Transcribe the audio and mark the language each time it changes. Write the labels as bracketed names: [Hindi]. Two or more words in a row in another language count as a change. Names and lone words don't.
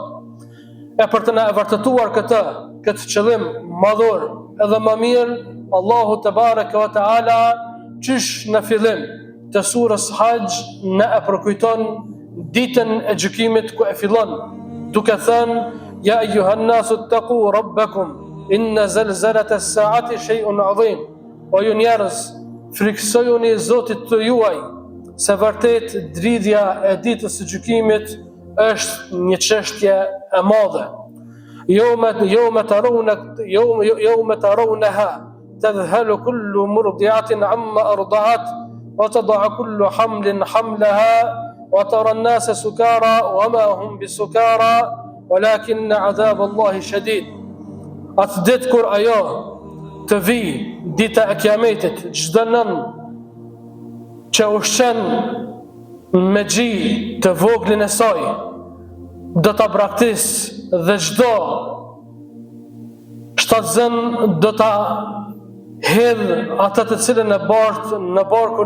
[Albanian] E për të na e vërtetuar këtë qëllim madhor edhe më mirë, Allahu [Arabic] تبارك وتعالى [Albanian] qysh në fillim të surës Haxh na e përkujton ditën e gjykimit ku e fillon duke thënë: [Arabic] يا أيها الناس اتقوا ربكم إن زلزلة الساعة شيء عظيم. [Albanian] O ju njerëz, friksojuni Zotit të juaj, se vërtet dridhja e ditës së gjykimit është një çështje e madhe. [Arabic] يوم ترونها تذهل كل مرضعة عما أرضعت وتضع كل حمل حملها وترى الناس سكارى وما هم بسكارى ولكن عذاب الله شديد. [Albanian] Atë ditë kur ajo të vi, dita e kiametit, çdo nën që ushqen me gji të voglin e saj do ta braktis dhe çdo shtatzën do ta hedh atë të cilën e bartë në barkun